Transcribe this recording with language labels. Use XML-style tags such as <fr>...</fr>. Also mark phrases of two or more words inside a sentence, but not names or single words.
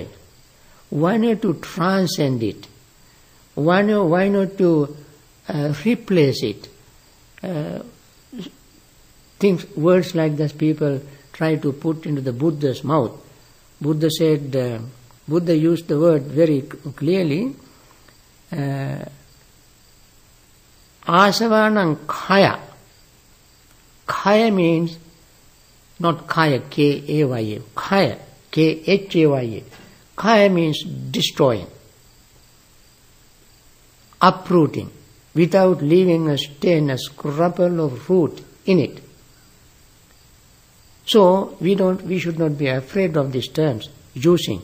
<en>Why not to transcend it? Why not to replace it? Words like this people try to put into the Buddha's mouth. Buddha said, Buddha used the word very clearly,</en> <pi>asavanam kaya.</pi> <en>Kaya means not kaya, K-A-Y-A, kaya, K-H-A-Y-A. Kaya means destroying, uprooting, without leaving a stain, a scrupule of root in it. So we should not be afraid of these terms using.</en>